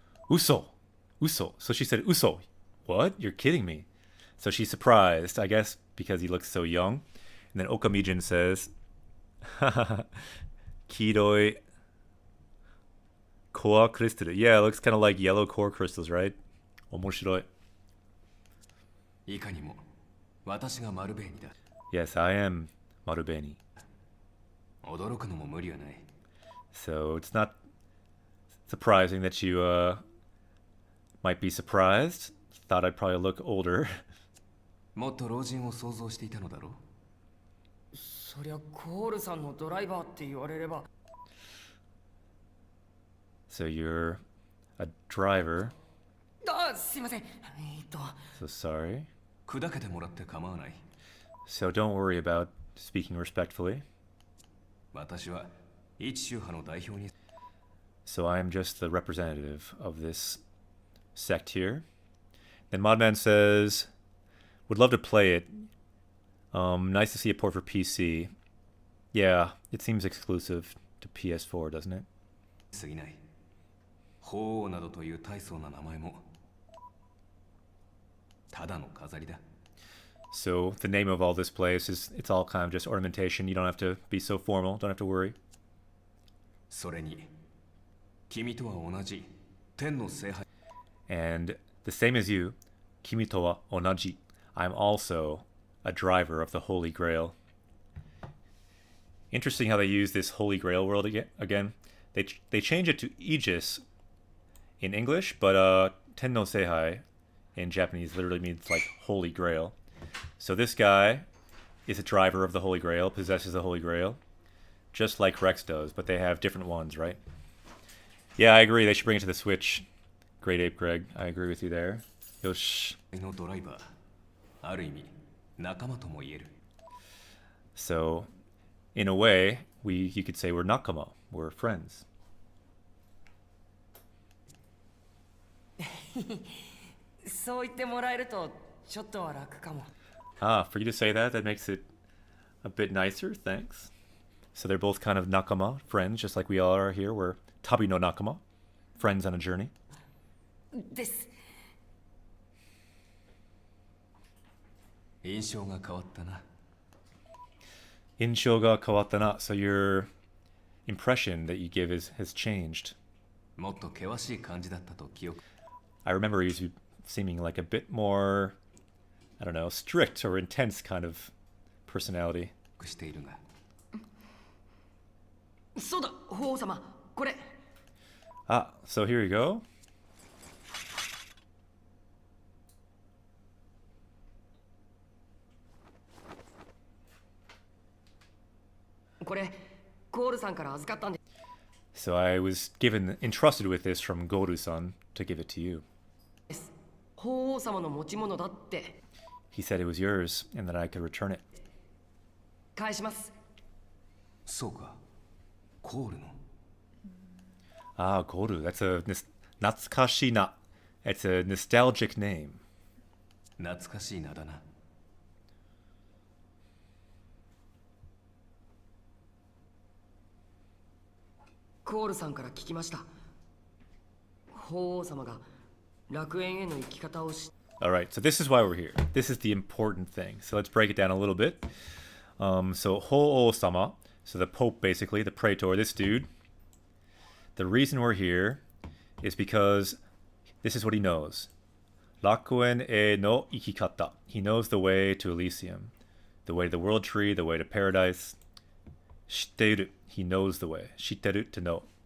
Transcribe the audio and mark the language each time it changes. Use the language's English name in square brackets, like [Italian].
[English] Uso. So she said uso. What? You're kidding me. So she's surprised, I guess, because he looks so young. And then Okamijin says, Kiroi core crystal. Yeah, it looks kind of like yellow core crystals, right? [Japanese] Omoshiroi. いかにも私がマルベーニだ。 [English] Yes, I am Marubeni. [Japanese] 驚くのも無理はない。 [English] So it's not surprising that you might be surprised. Thought I'd probably look older. [Japanese] もっと老人を想像していたのだろう。そりゃコールさんのドライバーって言われれば。 [English] So you're a driver. [Japanese] すいません。 [English] So sorry. [Japanese] 砕けてもらって構わない。 [English] So don't worry about speaking respectfully. [Japanese] 私は一宗派の代表に。 [English] So I am just the representative of this sect here. Then Modman says, would love to play it. Nice to see a port for PC. Yeah, it seems exclusive to PS4, doesn't it? [Japanese] 過ぎない。法王などという大層な名前もただの飾りだ。 [English] So the name of all this place is, it's all kind of just ornamentation. You don't have to be so formal. Don't have to worry. それに君とは同じ天の聖杯。 And the same as you, Kimi to wa onaji. I'm also a driver of the Holy Grail. Interesting how they use this Holy Grail world again. They change it to Aegis in English, but Tenno Seihai in Japanese literally means like Holy Grail. So this guy is a driver of the Holy Grail, possesses the Holy Grail, just like Rex does, but they have different ones, right? Yeah, I agree. They should bring it to the Switch. Great Ape Greg. I agree with you there. Yosh. [Japanese] のドライバー、ある意味仲間とも言える。 [English] So, in a way, you could say we're nakama. We're friends. そう言ってもらえるとちょっとは楽かも。 Ah, for you to say that, that makes it a bit nicer. Thanks. So they're both kind of nakama, friends, just like we all are here. We're tabi no nakama, friends on a journey. [Japanese] です。印象が変わったな。 Insho ga kawatta na. [English] So your impression that you give has changed. [Japanese] もっと険しい感じだったと記憶。 [English] I remember you seeming like a bit more, I don't know, strict or intense kind of personality. [Japanese] しているが。そうだ、法王様、これ。 [English] Ah, so here you go. [Japanese] これコールさんから預かったんで [English] So I was entrusted with this from Goru-san to give it to you. [Japanese] す。法王様の持ち物だって。 [English] He said it was yours and that I could return it. [Japanese] 返します。そうか。コールの。 [English] Ah, Goru. That's a natsukashi na. It's a nostalgic name. [Japanese] 懐かしい名だな。コールさんから聞きました。法王様が楽園への生き方を知 [English] All right, so this is why we're here. This is the important thing. So let's break it down a little bit. So Ho-O-sama, so the Pope basically, the Praetor, this dude. The reason we're here is because this is what he knows. Rakuen e no ikikata. He knows the way to Elysium, the way to the World Tree, the way to Paradise. Shitteru. He knows the way. Shitteru, to know.